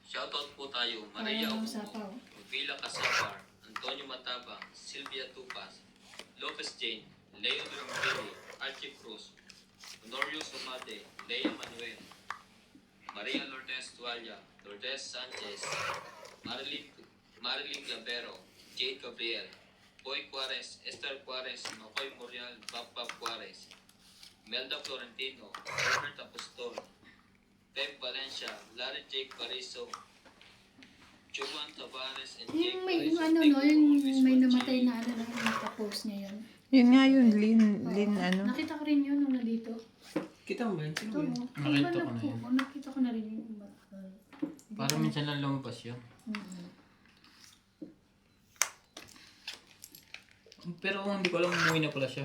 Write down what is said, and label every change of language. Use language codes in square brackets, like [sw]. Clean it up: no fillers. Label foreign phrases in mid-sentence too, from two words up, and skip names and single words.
[tl] Shoutout po tayo, Maria Ayaw ng Ogumo, sapaw. Villa Casabar, Antonio Matabang, Sylvia Tupas, Lopez Jane, Leo Durambili, Archie Cruz, Honorio Sumade, Lea Manuel, Maria Lourdes Tualia, Lourdes Sanchez, Marilyn Gabero, Jade Gabriel, Boy Juarez, Esther Juarez, Makoy Morial, Bab Juarez, Melda Florentino, Herbert Apostol, Pep Valencia, Larry Jake Pariso, Juan Tavares, and Jake Yung may, Pariso. ano, [en] Thank [tl] no, [en] you [tl] yung [en] always [tl] may [en] for [tl] namatay [en] cheering. [tl] na ano na nakapost niya yun. Yun nga yun, Lin, Oo. ano. Nakita ko rin yun nung nandito. Kita mo ba yun? Sino Ito ba yun? mo. Nakita ko na yun. Nakita ko na rin yung iba. Para minsan lang lumabas yun. Mm-hmm. Pero hindi ko alam umuwi na pala siya.